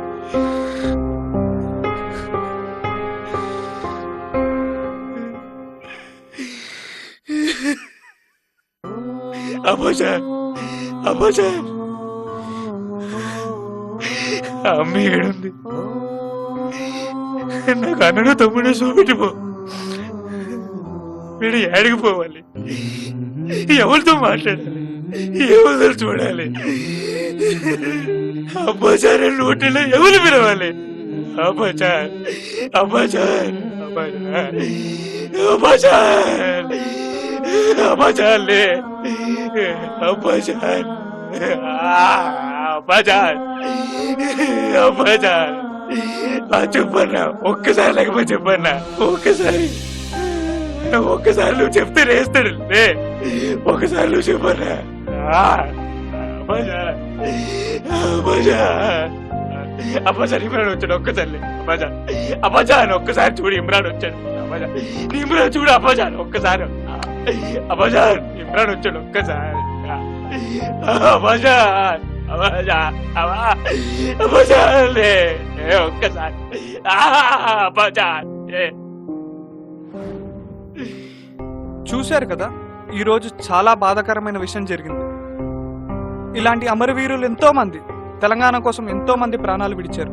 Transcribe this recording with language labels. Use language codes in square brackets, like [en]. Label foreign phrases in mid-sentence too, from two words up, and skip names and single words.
[te] అబ్బాజాన్, అబ్బాజాన్, అమ్మ ఏడుంది? నాకు అన్నను తమ్ముడు చూపెట్టిపో. వీడు ఏడికి పోవాలి? ఎవరితో మాట్లాడాలి? ఎవరు చూడాలి? అబ్బాజాన్ నోటిలో ఎవరు పిలవాలి? అబ్బాజాన్, అబ్బాజాన్, అబ్బాజాన్, అబ్బాజాన్, అబ్బాజాన్ లే, అబ్బాజాన్, అబ్బాజాన్, అబ్బాజాన్. చెప్పన్నా, ఒక్కసారి లేకపోతే చెప్పన్నా, ఒక్కసారి ఒక్కసారి నువ్వు చెప్తే రేస్తాడు లే. ఒకసారి నువ్వు చెప్పన్నా. అబ్బాజాన్, అబ్బాజాన్, అబ్బాజాన్ ఇమ్రాన్ వచ్చాడు. ఒక్కసారి అబ్బాజాన్, అబ్బాజాన్ ఒక్కసారి చూడు, ఇమ్రాన్ వచ్చాడు. అబ్బాజాన్, ఇమ్రాన్ చూడు. అబ్బాజాన్ ఒక్కసారి, అబ్బాజాన్ ఇమ్రాన్ వచ్చాడు. ఒక్కసారి అబ్బాజాన్, అబ్బాజాన్, అబ్బాజాన్ లే, ఒక్కసారి అబ్బాజాన్. చూశారు కదా, ఈరోజు చాలా బాధాకరమైన విషయం జరిగింది. ఇలాంటి అమరవీరులు ఎంతో మంది తెలంగాణ కోసం ఎంతో మంది ప్రాణాలు విడిచారు.